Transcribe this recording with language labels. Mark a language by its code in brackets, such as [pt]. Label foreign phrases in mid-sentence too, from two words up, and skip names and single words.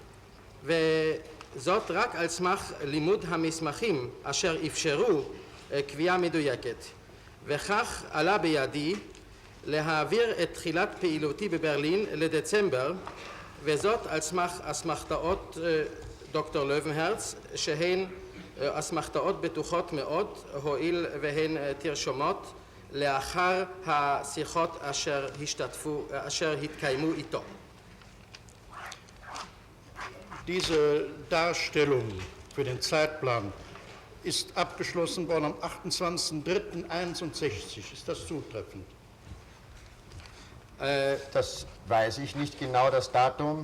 [he] וזאת רק על סמך לימוד המסמכים אשר אפשרו קביעה מדויקת וכך עלה בידי להעביר את תחילת פעילותי בברלין לדצמבר וזאת על סמך אסמכתאות דוקטור לוינהרץ שהן אסמכתאות בטוחות מאוד הואיל והן תרשומות לאחר השיחות אשר התקיימו איתו. [de] Diese Darstellung für den Zeitplan ist abgeschlossen worden am 28.03.61. Ist das zutreffend? Das weiß ich nicht genau, das Datum.